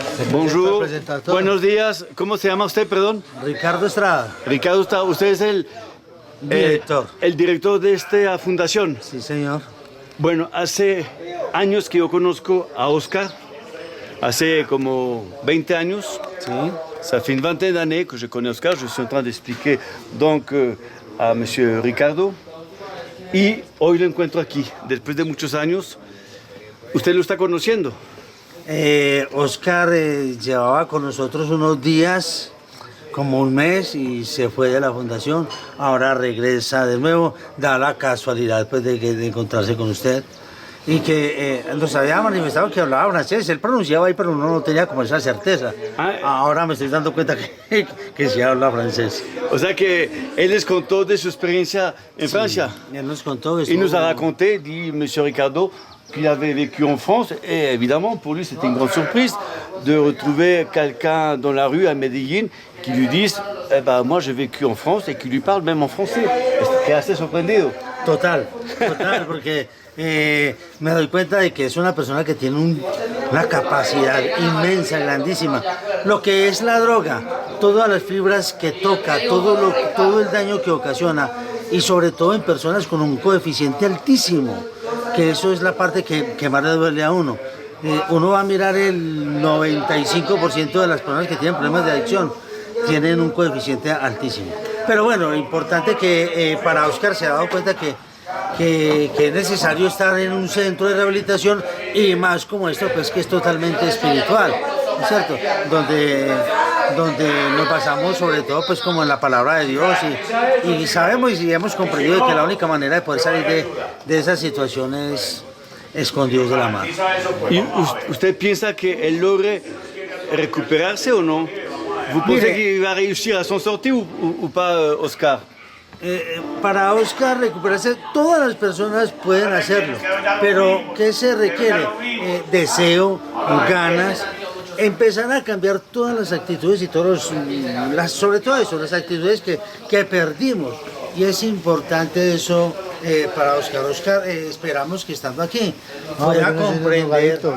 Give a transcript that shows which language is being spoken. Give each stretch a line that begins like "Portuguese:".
Spanish: Bonjour, buenos días. ¿Cómo se llama usted, perdón? Ricardo Estrada. Ricardo Estrada, usted es Director. El director de esta fundación. Sí, señor. Bueno, hace años que yo conozco a Oscar, hace como 20 años. Sí.
French: Ça fait une vingtaine d'années que je connais Oscar. Je suis en train d'expliquer donc a Monsieur Ricardo.
Spanish: Y hoy lo encuentro aquí, después de muchos años. ¿Usted lo está conociendo? Oscar llevaba con nosotros unos días, como un mes, y se fue de la fundación. Ahora regresa de nuevo, da la casualidad pues, de encontrarse con usted. Y que nos había manifestado que hablaba francés, él pronunciaba ahí, pero uno no tenía como esa certeza. Ahora me estoy dando cuenta que sí habla francés. O sea que él les contó de su experiencia en Francia. Él nos contó eso.
French: Il nous a raconté, dit Monsieur Ricardo, qu'il avait vécu en France. Et évidemment, pour lui, c'était une grande surprise de retrouver quelqu'un dans la rue à Medellín qui lui dise eh ben, moi j'ai vécu en France et qui lui parle même en français.
Spanish: Quedé
French: assez
Spanish: sorprendido. Total, porque me doy cuenta de que es una persona que tiene una capacidad inmensa, grandísima. Lo que es la droga, todas las fibras que toca, todo el daño que ocasiona, y sobre todo en personas con un coeficiente altísimo, que eso es la parte que más le duele a uno. Uno va a mirar el 95% de las personas que tienen problemas de adicción, tienen un coeficiente altísimo. Pero bueno, importante que para Oscar se ha dado cuenta que es necesario estar en un centro de rehabilitación y más como esto, pues que es totalmente espiritual, ¿no es cierto? Donde nos basamos sobre todo pues como en la palabra de Dios y sabemos y hemos comprendido que la única manera de poder salir de esas situaciones es con Dios de la mano. ¿Y usted piensa que él logre recuperarse o no?
French: ¿Vous pensez qu'il va réussir à s'en sortir ou pas, Oscar?
Spanish: Para Oscar recuperarse, todas las personas pueden hacerlo, pero ¿qué se requiere? Deseo, ganas, empezar a cambiar todas las actitudes y sobre todo eso, las actitudes que perdimos. Y es importante eso para Oscar. Oscar, esperamos que estando aquí pueda comprender.